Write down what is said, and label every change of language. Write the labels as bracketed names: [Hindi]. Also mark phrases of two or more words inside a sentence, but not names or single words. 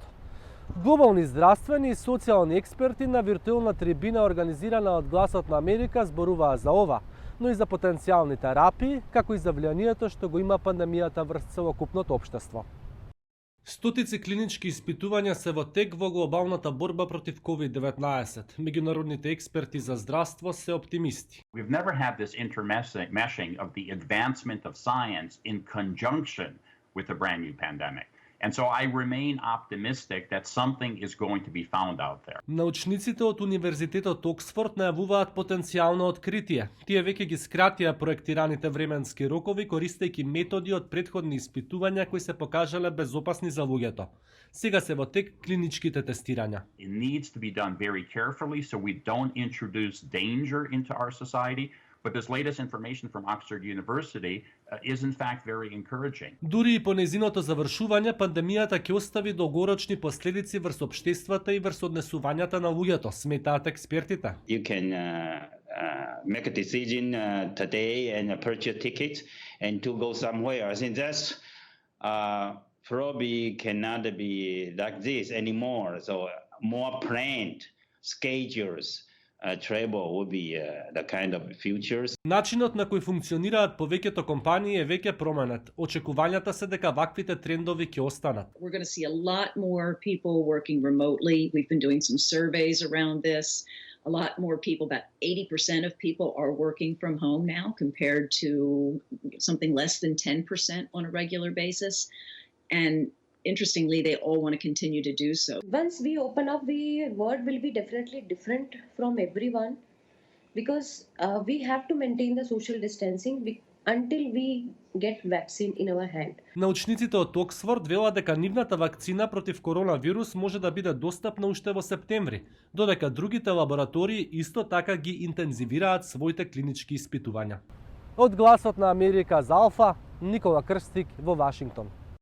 [Macedonian] Глобални здравствени и социјални експерти на виртуелна трибина организирана од Гласот на Америка зборуваа за ова, но и за потенцијални терапии, како и за влијанието што го има пандемијата врз целокупното општество. Стотици клинички испитувања се во тек во глобалната борба против COVID-19. Меѓународните експерти за здравство се оптимисти. [English] We've never had this intermeshing of the advancement of science in conjunction with a brand new pandemic. And so I remain optimistic that something is going to be found out there. [Macedonian] Научниците од Универзитетот Оксфорд најавуваат потенцијално откритие. Тие веќе ги скратија проектираните временски рокови користејќи методи од претходни испитувања кои се покажале безопасни за луѓето. Сега се во тек клиничките тестирања. [English] It needs to be done very carefully so we don't introduce danger into our society. But this latest information from Oxford University is in fact very encouraging. [Macedonian] Дури и по нејзиното завршување, пандемијата ќе остави долгорочни последици врз општествата и врз однесувањата на луѓето, сметаат експертите. [English] You can make a decision today and purchase tickets and to go somewhere. I think that's probably cannot be like this anymore. So more planned schedules. Travel would be the kind of futures. [Macedonian] Начинот на кој функционираат повеќето компании е веќе променет. Очекувањата се дека ваквите трендови ќе останат. [English] We're going to see a lot more people working remotely. We've been doing some surveys around this. A lot more people, about 80% of people are working from home now compared to something less than 10% on a regular basis. And interestingly, they all want to continue to do so. Once we open up, the world will be definitely different from everyone because we have to maintain the social distancing until we get vaccine in our hand. [Macedonian] Научниците од Оксфорд велат дека нивната вакцина против коронавирус може да биде достапна уште во септември, додека другите лаборатории исто така ги интензивираат своите клинички испитувања. Од Гласот на Америка за Алфа, Никола Крстик во Вашингтон.